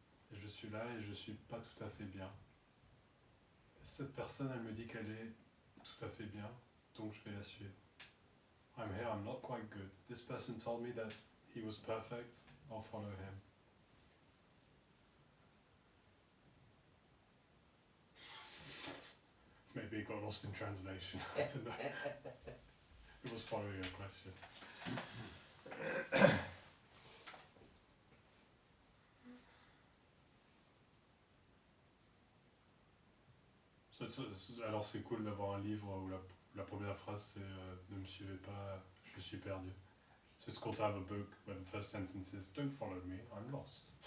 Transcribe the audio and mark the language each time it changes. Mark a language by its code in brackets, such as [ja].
[fr] Et je suis là et je suis pas tout à fait bien. Cette personne, elle me dit qu'elle est tout à fait bien, donc je vais la suivre. [en] I'm here, I'm not quite good. This person told me that he was perfect, I'll follow him. Maybe it got lost in translation, I don't know. It was following a question. [fr] Alors c'est cool d'avoir un livre où la première phrase c'est ne me suivez pas, je suis perdu. [en] So it's cool to have a book where the first sentence is don't follow me, I'm lost.